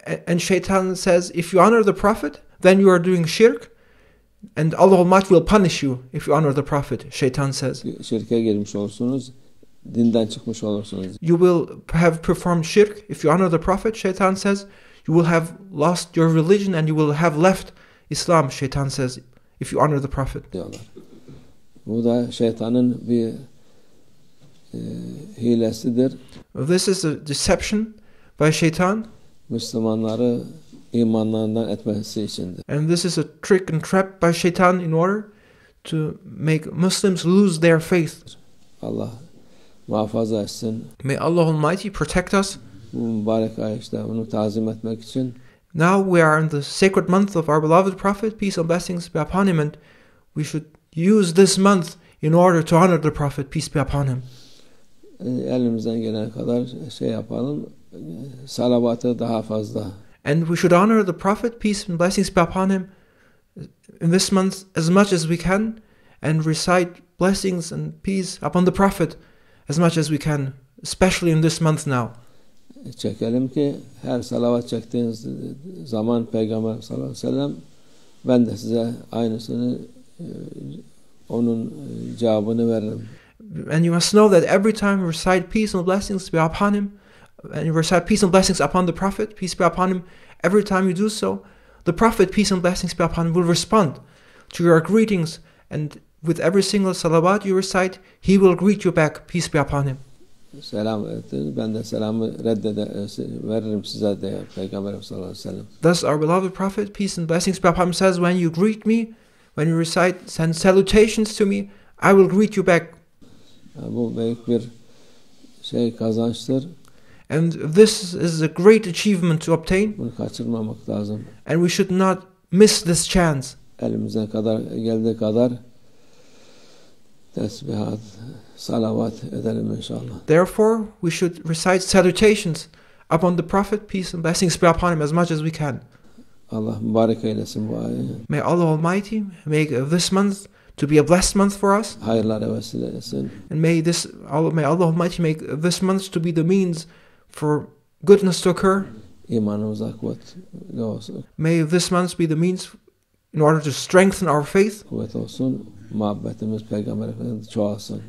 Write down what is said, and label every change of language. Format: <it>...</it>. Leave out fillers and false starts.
<en>And Shaitan says if you honor the Prophet, then you are doing shirk, and Allah Almighty will punish you if you honor the Prophet, Shaitan says.</en> <tr>Şirke girmiş olursunuz, dinden çıkmış olursunuz.</tr> <en>You will have performed shirk if you honor the Prophet, Shaitan says. You will have lost your religion and you will have left Islam, Shaitan says, if you honor the Prophet.</en> <tr>Diyorlar. Bu da şeytanın bir hilesidir.</tr> <en>This is a deception by Shaitan.</en> <tr>Müslümanları imanlarından etmesi içindir.</tr> <en>And this is a trick and trap by Shaitan in order to make Muslims lose their faith.</en> <tr>Allah muhafaza etsin.</tr> <en>May Allah Almighty protect us.</en> <tr>Bu mübarek ay işte onu tazim etmek için.</tr> <en>Now we are in the sacred month of our beloved Prophet, peace and blessings be upon him, and we should use this month in order to honor the Prophet, peace be upon him.</en> <tr>Elimizden gelen kadar şey yapalım, salavatı daha fazla.</tr> <en>And we should honor the Prophet, peace and blessings be upon him, in this month as much as we can, and recite blessings and peace upon the Prophet as much as we can, especially in this month now.</en> <tr>çekelim ki her salavat çektiğiniz zaman Peygamber sallallahu aleyhi ve sellem ben de size aynısını onun cevabını veririm.</tr> <en>And you must know that every time you recite peace and blessings be upon him, and you recite peace and blessings upon the Prophet, peace be upon him, every time you do so, the Prophet, peace and blessings be upon him, will respond to your greetings, and with every single salawat you recite, he will greet you back, peace be upon him.</en> <tr>Selam ettiniz, ben de selamı veririm size de Peygamber sallallahu aleyhi ve sellem.</tr> <en>Thus our beloved Prophet, peace and blessings be upon him, says, when you greet me, when you recite, send salutations to me, I will greet you back.</en> <tr>Bu büyük bir kazançtır.</tr> <en>And this is a great achievement to obtain.</en> <tr>Bunu kaçırmamak lazım.</tr> <en>And we should not miss this chance.</en> <tr>Elimize geldiği kadar tesbihat, salavat edelim inşallah.</tr> <en>Therefore, we should recite salutations upon the Prophet, peace and blessings be upon him, as much as we can.</en> <tr>Allah mübarek eylesin bu ayı.</tr> <en>May Allah Almighty make this month to be a blessed month for us.</en> <tr>Hayırlara vesile etsin.</tr> <en>And may Allah Almighty make this month to be the means for goodness to occur.</en> <tr>İmanımıza kuvvetli olsun.</tr> <en>May this month be the means in order to strengthen our faith.</en> <tr>Kuvvet olsun. Muhabbetimiz Peygamber Efendimiz çoğalsın.</tr>